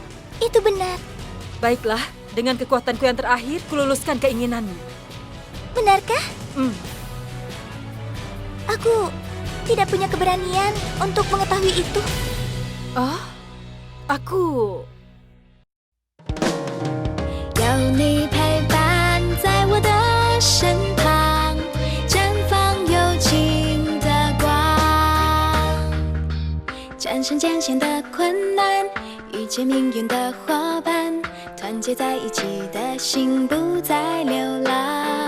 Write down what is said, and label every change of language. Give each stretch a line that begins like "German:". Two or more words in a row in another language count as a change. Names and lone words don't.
Indonesian: Itu benar. Baiklah, dengan kekuatanku yang terakhir, kululuskan keinginanmu. Benarkah? Aku tidak punya keberanian untuk mengetahui itu. Oh, aku...
Chinese: 有你陪伴在我的身旁，绽放有情的光，战胜艰险的困难，遇见命运的伙伴，团结在一起的心不再流浪。